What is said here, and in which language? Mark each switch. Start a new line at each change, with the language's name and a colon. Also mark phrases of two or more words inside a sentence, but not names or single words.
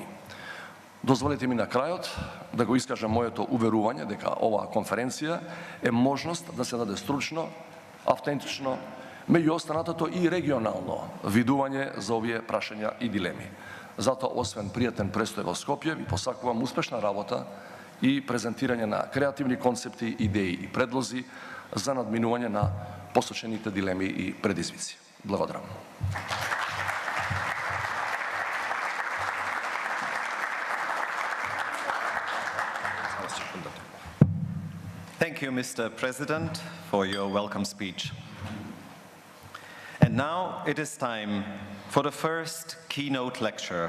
Macedonian: Дозволете ми на крајот да го искажам моето уверување дека оваа конференција е можност да се даде стручно, автентично, меѓу останатото и регионално видување за овие прашања и дилеми. Затоа, освен пријатен престој во Скопје, ви посакувам успешна работа и презентирање на креативни концепти, идеи и предлози за надминување на посочените дилеми и предизвици. Благодарам.
English: Thank you, Mr. President, for your welcome speech. And now it is time for the first keynote lecture.